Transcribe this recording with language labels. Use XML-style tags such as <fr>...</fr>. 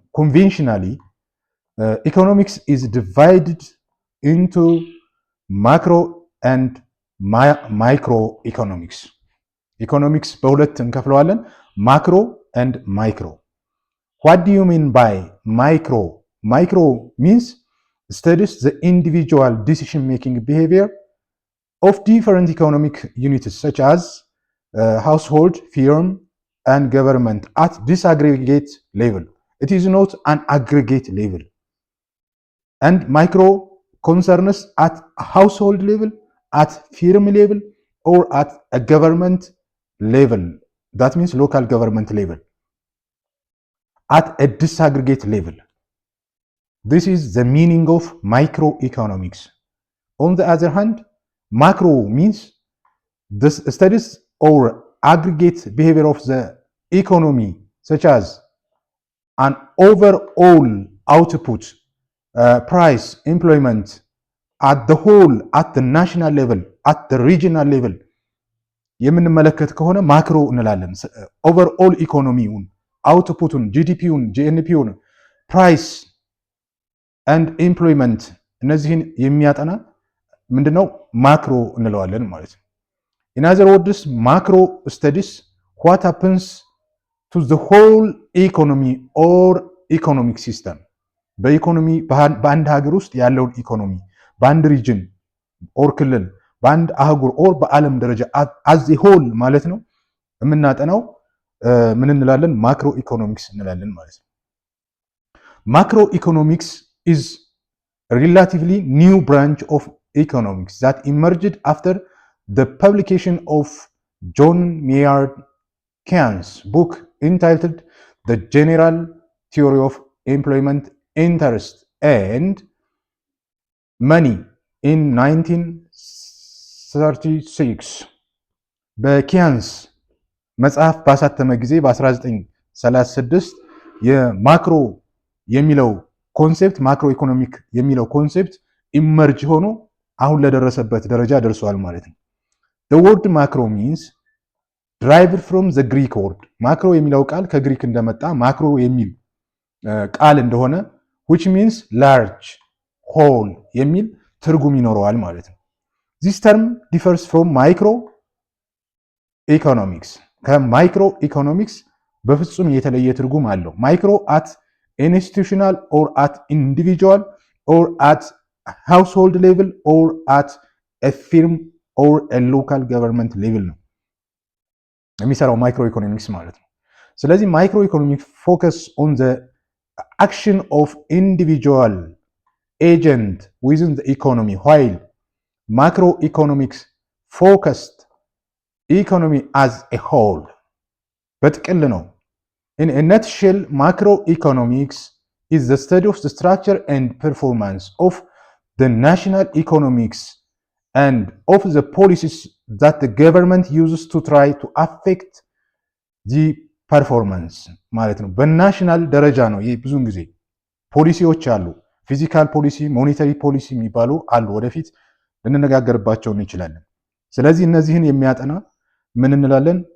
<en>ኮንቬንሽናሊ ኢኮኖሚክስ ኢዝ ዲቫይድድ ኢንቱ ማክሮ ኤንድ ማይክሮ ኢኮኖሚክስ።</en> <am>ኢኮኖሚክስ በሁለት እንከፍለዋለን፣</am> <en>ማክሮ ኤንድ ማይክሮ። ዋት ዱ ዩ ሚን ባይ ማይክሮ? ማይክሮ ሚንስ studies the individual decision making behavior of different economic units such as household, firm and government at disaggregate level. It is not an aggregate level. And micro concerns at household level, at firm level, or at a government level. That means local government level. At a disaggregate level. This is the meaning of microeconomics. On the other hand, macro means the studies or aggregate behavior of the economy, such as an overall output, price, employment, at the whole, at the national level, at the regional level.</en> <am>የምንመለከት ከሆነ ማክሮ እንላለን። ኦቨርኦል ኢኮኖሚውን፣ አውትፑቱን፣ ጂዲፒውን፣ ጂኤንፒውን፣ ፕራይስ ኤንድ ኤምፕሎይመንት እነዚህን የሚያጠና ምንድነው ማክሮ እንለዋለን ማለት ነው።</am> <en>ኢን አዘር ወርድስ ማክሮ ስተዲስ ዋት ሃፕንስ ቱ ዘ ሆል ኢኮኖሚ ኦር ኢኮኖሚክ ሲስተም።</en> <am>በኢኮኖሚ በአንድ ሀገር ውስጥ ያለውን ኢኮኖሚ በአንድ ሪጅን ኦር ክልል በአንድ አህጉር ኦር በዓለም ደረጃ አዝ ሆል ማለት ነው የምናጠናው ምን እንላለን? ማክሮ ኢኮኖሚክስ እንላለን ማለት ነው።</am> <en>ማክሮ ኢኮኖሚክስ is a relatively new branch of economics that emerged after the publication of John Maynard Keynes' book entitled The General Theory of Employment, Interest and Money in 1936.</en> <am>በኪያንስ መጽሐፍ ባሳተመ ጊዜ በ1936 የማክሮ የሚለው ኮንሴፕት ማክሮ ኢኮኖሚክ የሚለው ኮንሴፕት ኢመርጅ ሆኖ አሁን ለደረሰበት ደረጃ ደርሷል ማለት ነው።</am> <en>the word macro means derived from the Greek word</en> <am>ማክሮ የሚለው ቃል ከግሪክ እንደመጣ ማክሮ የሚል ቃል እንደሆነ</am> <en>which means large whole</en> <am>የሚል ትርጉም ይኖረዋል ማለት ነው።</am> <en>this term differs from micro economics</en> <am>ከማይክሮ ኢኮኖሚክስ በፍጹም የተለየ ትርጉም አለው።</am> <en>ማይክሮ at institutional or at individual or at household level or at a firm or a local government level</en> <am>ነው የሚሰራው ማይክሮ ኢኮኖሚክስ ማለት ነው። ስለዚህ</am> <en>ማይክሮ ኢኮኖሚክ ፎከስ ኦን ዘ አክሽን ኦፍ ኢንዲቪጁዋል agent within the economy, while macroeconomics focused economy as a whole.</en> <am>በጥቅል ነው።</am> <en>In a nutshell, macroeconomics is the study of the structure and performance of the national economics and of the policies that the government uses to try to affect the performance</en> <am>ማለት ነው። በናሽናል ደረጃ ነው። ይህ ብዙውን ጊዜ ፖሊሲዎች አሉ። ፊዚካል ፖሊሲ፣ ሞኔታሪ ፖሊሲ የሚባሉ አሉ። ወደፊት ልንነጋገርባቸው እንችላለን። ስለዚህ እነዚህን የሚያጠና ምን እንላለን?</am>